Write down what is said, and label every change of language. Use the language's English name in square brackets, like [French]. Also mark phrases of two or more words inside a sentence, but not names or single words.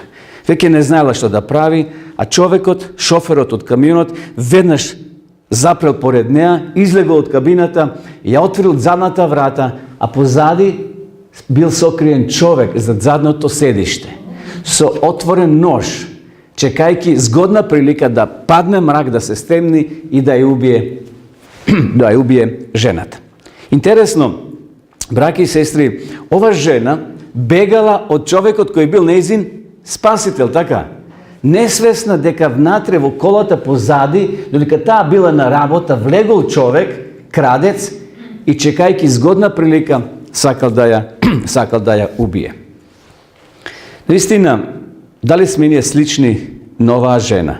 [Macedonian] Веќе не знаела што да прави, а човекот, шоферот од камионот, веднаш запрел поред неа, излегол од кабината, ја отворил задната врата, а позади бил сокриен човек зад задното седиште, со отворен нож, чекајќи згодна прилика да падне мрак, да се стемни и да ја убие [Serbian] да је убије [Macedonian] ženата. Интересно, браќа и сестри, ова жена бегала од човекот кој бил нејзин спасител, така? Несвесна дека внатре во колата позади, додека таа била на работа, влегол човек, крадец, и чекајќи згодна прилика, сакал да ја убие. Наистина, дали сме ние слични на оваа жена?